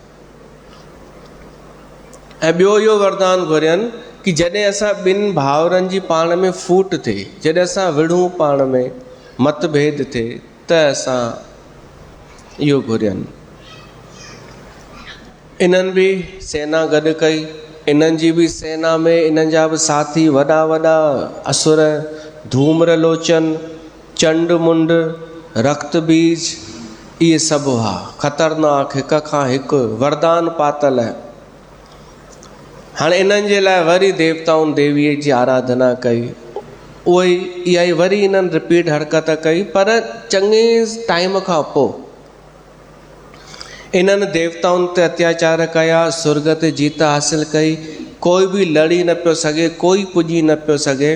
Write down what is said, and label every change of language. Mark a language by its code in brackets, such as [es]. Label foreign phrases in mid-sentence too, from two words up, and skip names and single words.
[sd] ऐं ॿियो इहो वरदान घुरियनि कि जॾहिं असां ॿिनि भाउरनि जी पाण में फूट थिए, जॾहिं असां विढ़ूं पाण में, मतभेद थिए, त असां इहो घुरियनि। इन्हनि बि सेना गॾु कई, इन्हनि जी बि सेना में इन्हनि जा बि साथी वॾा वॾा असुर, धूम्रलोचन, चंड मुंड, रक्त बीज, इहे सभु हुआ ख़तरनाक, हिक खां हिकु वरदान पातल। हाणे इन्हनि जे लाइ वरी देवताउनि देवीअ जी आराधना कई, उहा इहा ई वरी इन्हनि रिपीट हरकत कई। पर चङे टाइम खां पोइ इन्हनि देवताउनि ते अत्याचार कया, स्वर्ग ते जीत हासिल कई, कोई बि लड़ी न पियो सघे, कोई पुॼी न पियो सघे।